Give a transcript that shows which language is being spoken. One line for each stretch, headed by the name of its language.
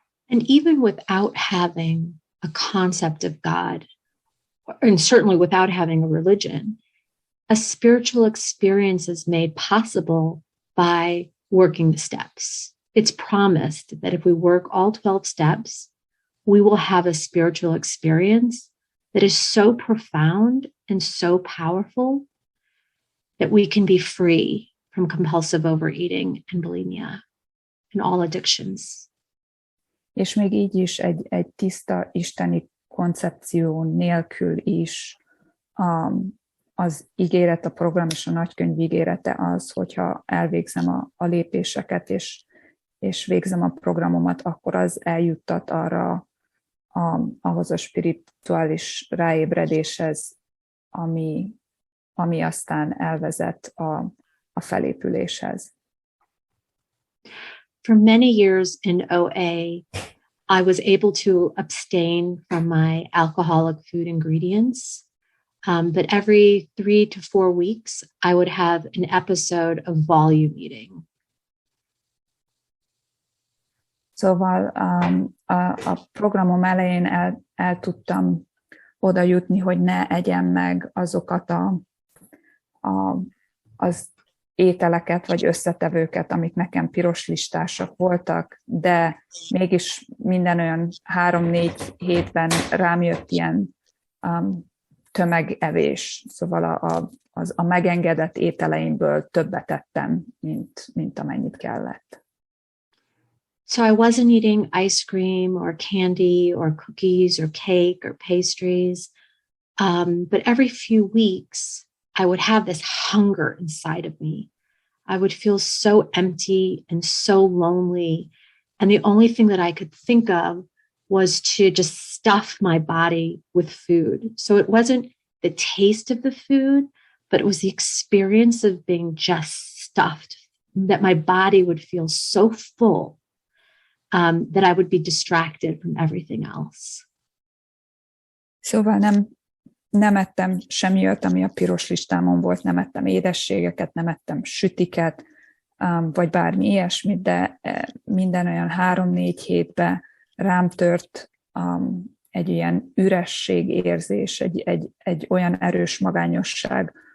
English: And even without having a concept of God, and certainly without having a religion, a spiritual experience is made possible by working the steps. It's promised that if we work all 12 steps, we will have a spiritual experience that is so profound and so powerful that we can be free from compulsive overeating and bulimia and all addictions.
Hungarian: És még így is egy tiszta isteni koncepció nélkül is az ígéret, a program és a nagykönyv ígérete az, hogyha elvégzem a lépéseket, és végzem a programomat, akkor az eljuttat arra ahhoz a spirituális ráébredéshez, ami aztán elvezet a felépüléshez.
English: For many years in OA, I was able to abstain from my alcoholic food ingredients. But every 3 to 4 weeks, I would have an episode of volume eating.
Hungarian: Szóval a programom elején el tudtam oda jutni, hogy ne egyem meg azokat az ételeket vagy összetevőket, amik nekem piros listásak voltak, de mégis minden olyan 3-4 hétben rám jött ilyen tömegevés. Szóval a megengedett ételeimből többet ettem, mint amennyit kellett.
English: So I wasn't eating ice cream or candy or cookies or cake or pastries. But every few weeks, I would have this hunger inside of me. I would feel so empty and so lonely. And the only thing that I could think of was to just stuff my body with food. So it wasn't the taste of the food, but it was the experience of being just stuffed, that my body would feel so full that I would be distracted from everything else.
Hungarian: Szóval nem ettem semmi olyat, ami a piros listámon volt, nem ettem édességeket, nem ettem sütiket, vagy bármi ilyesmit, de minden olyan 3-4 hétben rám tört egy ilyen ürességérzés, egy olyan erős magányosság,